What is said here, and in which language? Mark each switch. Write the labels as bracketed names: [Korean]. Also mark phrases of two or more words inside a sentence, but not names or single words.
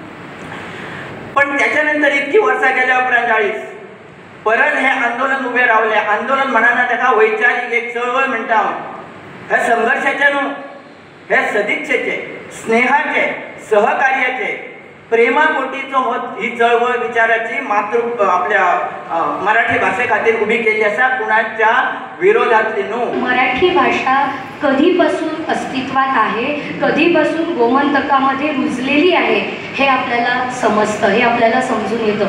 [Konkani] पण त्याच्या नंतर इतकी वर्सां गेल्या उपरांत 40 परत हे आंदोलन उबें रावलें. आंदोलन म्हणना ताका वैचारीक एक चळवळ म्हणटा हांव. हे संघर्शाचे न्हू, हे सदिच्छेचे, स्नेहाचे, सहकार्याचे, प्रेमापोटीचो हो ही चळवळ विचाराची आपल्या मराठी भाषे खातीर उभी केली आसा, कुणाच्या विरोधातली न्हू. [Marathi] मराठी भाषा कधीपासून अस्तित्वात आहे, कधीपासून गोमंतकामध्ये रुजलेली आहे हे आपल्याला समजतं, हे आपल्याला समजून येतं.